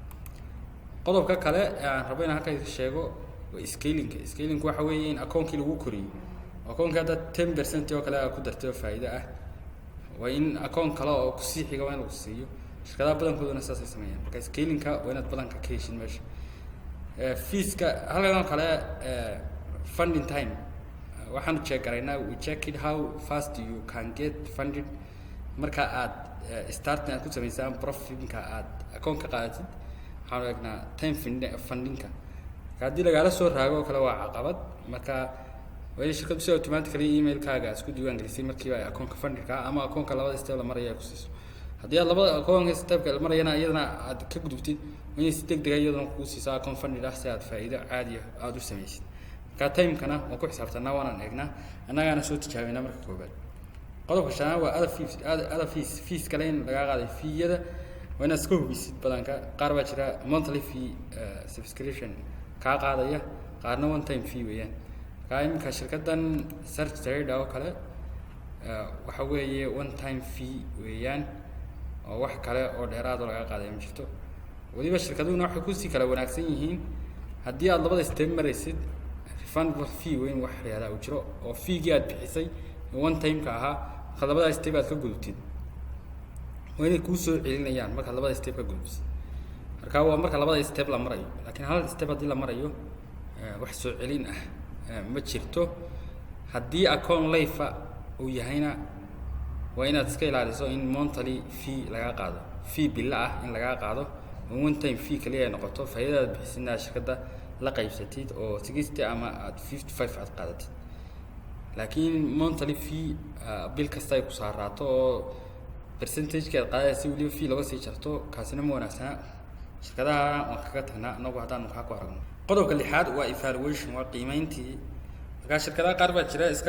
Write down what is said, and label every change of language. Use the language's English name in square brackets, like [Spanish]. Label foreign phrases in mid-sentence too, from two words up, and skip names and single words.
[Somali] qodobka kale aan rabo inaan halkan sheego waa scaling waxa weeye in akoonkii lagu koriyo akoonka hadda 10% oo kale ku dartay faa'iido ah waa in akoon kale oo ku sii xiga waa in lagu siiyo shirkadaha badankooduna saas ay sameeyaan marka scaling-ka waa inaad badanka ka heshin meesha fees-ka halkan kale [English] funding time [Somali] waxaan check garaynaa [English] we check it how fast you can get funded [Somali] marka aad starting aad ku sameysaan profit-ka aad akoonka qaadatid waxaan eegnaa time funding-ka haddii lagala soo raago kale waa caqabad marka waa in shirkadu si automatically email-kaaga isku diiwaan gelisay markiiba ay akoonka funding-ka ama akoonka labada step la maraya ku siiso haddii aad labada akoonka step-ka la marayana iyadana aad ka gudubtid waa in si degdeg ah iyadana ku siiso akoon funding ah si aad faa'iido caadi ah aad u sameysid marka time-kana waan ku xisaabtanaa waanaan eegnaa annagaana soo tijaabinaa marka koobaad qodobka shanaad waa [English] other fees [Somali] kale in laga qaaday fee-yada waa inaad iska hubisid badanka qaar baa jira [English] monthly fee subscription [Somali] kaa qaadaya qaarna [English] one time fee [Somali] weeyaan marka iminka shirkadan search trader oo kale waxa weeye [English] one time fee [Somali] weeyaan oo wax kale oo dheeraad oo laga qaaday ma jirto waliba shirkaduhuna waxay kusii kala wanaagsan yihiin haddii aad labada step maraysid [English] refundable fee [Somali] weyn wax yaalaa u jiro oo fee-gii aad bixisay [English] one time-ka [Somali] ahaa marka labada step aad ka gudubtid waa inay kuu soo celinayaan marka labada step ka gudubsid marka waa marka labada step la marayo laakiin hal step haddii la marayo wax soo celin ah ma jirto haddii akoon live uu yahayna waa inaad iska ilaaliso in [English] monthly fee [Somali] laga qaado fee billa ah in laga qaado [English] one time fee [Somali] kaliya ay noqoto faa'iidada bixisina shirkadda la qaybsatid oo 60 ama aad 55 aad qaadatid laakiin [English] monthly fee [Somali] bil kasta ay ku saaraato oo percentage-ka aad qaadaysa waliba fee laga sii jarto kaasina ma wanaagsana shirkadaha waan kaga tagnaa anagu haddaan waxaa ku aragno qodobka lixaad waa evaluation waa qiimeyntii marka shirkadaha qaar baa jira iska